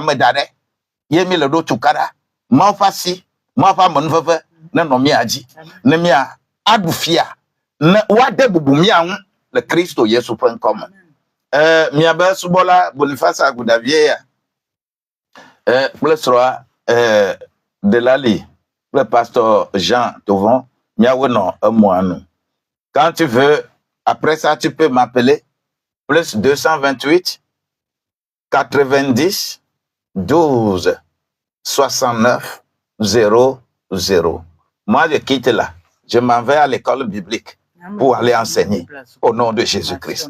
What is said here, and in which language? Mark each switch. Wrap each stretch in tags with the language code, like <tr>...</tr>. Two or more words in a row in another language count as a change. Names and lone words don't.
<ee>me da ɖe ye mi le ɖo tukaɖa mawu ƒe asi mawu ƒe amenuveve ne nɔ mia dzi ne mia aɖu fia ne woade bubu mia ŋu le Kristo Yesu ƒe ŋkɔ me miabe subɔla Boniface Agudavie ya kple srɔ̃a Delali kple pasteur Jean Tovon miawo nɔ emɔa nu.</ee> <fr>Quand tu veux après ça tu peux m'appeler plus 228 90 12 69 00. Moi je quitte là, je m'en vais à l'école biblique pour aller enseigner au nom de Jésus-Christ.</fr>